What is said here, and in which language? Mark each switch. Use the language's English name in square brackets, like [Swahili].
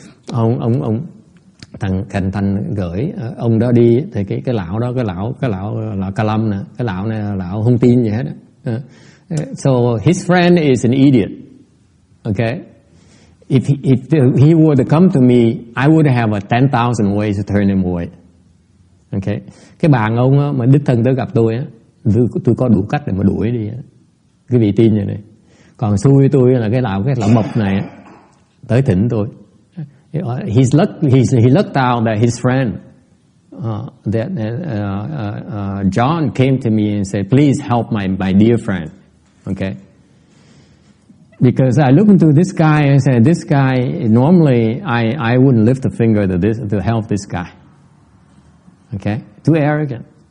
[Vietnamese] ông thằng Thành gửi ông đó đi thì cái lão đó, cái lão Ca Lâm nè, cái lão này là lão không tin gì hết đó. [English] So his friend is an idiot. Okay, if he were to come to me, I would have 10,000 ways to turn him away. [Vietnamese] Okay, cái bạn ông á, mà đích thân tới gặp tôi á, tôi có đủ cách để mà đuổi đi á. Quý vị tin vậy này. Còn xui tôi là cái lão mập này á, tới thỉnh tôi. [English] He lucked out that his friend, John, came to me and said, "Please help my dear friend." Okay, because I looked into this guy and said, "This guy normally I wouldn't lift a finger to help this guy." Okay, too arrogant.